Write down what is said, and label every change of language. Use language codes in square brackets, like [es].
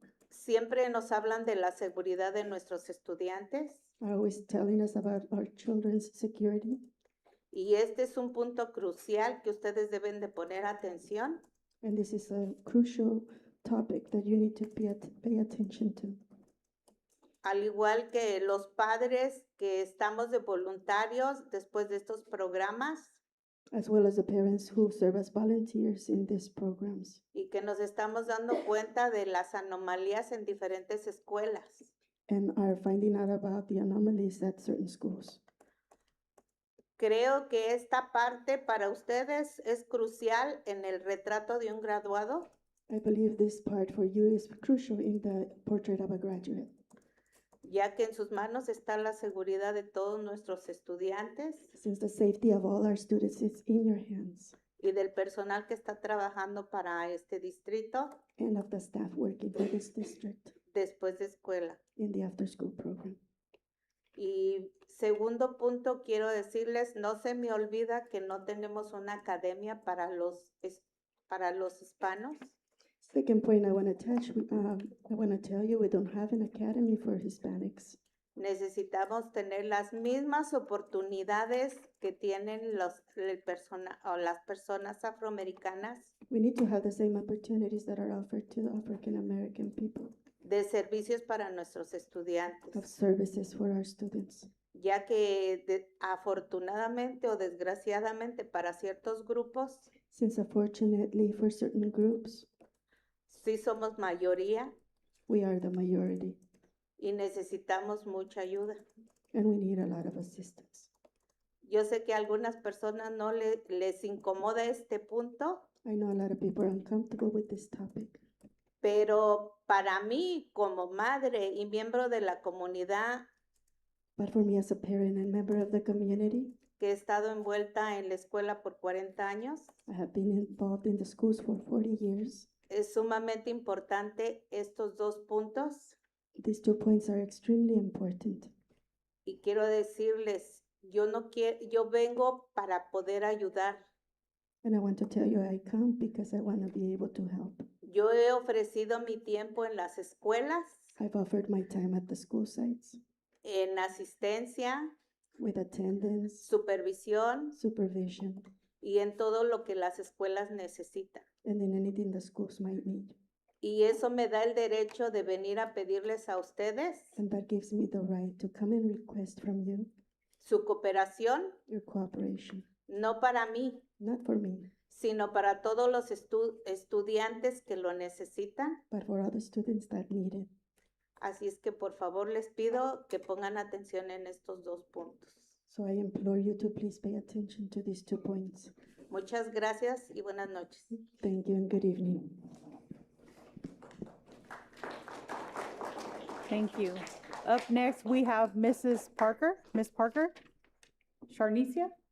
[es] siempre nos hablan de la seguridad de nuestros estudiantes [en] are always telling us about our children's security. [es] y este es un punto crucial que ustedes deben de poner atención. [en] And this is a crucial topic that you need to pay attention to. [es] Al igual que los padres que estamos de voluntarios después de estos programas [en] As well as the parents who serve as volunteers in these programs. [es] y que nos estamos dando cuenta de las anomalías en diferentes escuelas. [en] And are finding out about the anomalies at certain schools. [es] Creo que esta parte para ustedes es crucial en el retrato de un graduado, [en] I believe this part for you is crucial in the portrait of a graduate, [es] ya que en sus manos está la seguridad de todos nuestros estudiantes [en] since the safety of all our students is in your hands [es] y del personal que está trabajando para este distrito [en] and of the staff working for this district [es] después de escuela. [en] in the after-school program. [es] Y segundo punto, quiero decirles, no se me olvida que no tenemos una academia para los hispanos. [en] Second point I want to tell you, we don't have an academy for Hispanics. [es] Necesitamos tener las mismas oportunidades que tienen las personas afroamericanas [en] We need to have the same opportunities that are offered to the African American people [es] de servicios para nuestros [en] of [es] estudiantes, [en] services for our students. [es] ya que afortunadamente o desgraciadamente para ciertos grupos [en] Since unfortunately for certain groups, [es] sí somos mayoría [en] we are the majority [es] y necesitamos mucha ayuda. [en] and we need a lot of assistance. [es] Yo sé que a algunas personas no les incomoda este punto, [en] I know a lot of people are uncomfortable with this topic, [es] pero para mí como madre y miembro de la comunidad [en] but for me as a parent and member of the community, [es] que he estado envuelta en la escuela por 40 años, [en] I have been involved in the schools for 40 years. [es] es sumamente importante estos 2 puntos [en] These 2 points are extremely important. [es] Y quiero decirles, yo vengo para poder ayudar. [en] And I want to tell you I come because I want to be able to help. [es] Yo he ofrecido mi tiempo en las escuelas, [en] I've offered my time at the school sites [es] en asistencia, [en] with attendance, [es] supervisión [en] supervision, [es] y en todo lo que las escuelas necesitan. [en] and in anything the schools might need. [es] Y eso me da el derecho de venir a pedirles a ustedes [en] And that gives me the right to come and request from you [es] su cooperación, [en] your cooperation, [es] no para mí, [en] not for me, [es] sino para todos los estudiantes que lo necesitan. [en] but for other students that need it. [es] Así es que por favor les pido que pongan atención en estos dos puntos. [en] So I implore you to please pay attention to these 2 points. [es] Muchas gracias y buenas noches. [en] Thank you and good evening. Thank you. Up next, we have Mrs. Parker. Ms. Parker? Sharnicia?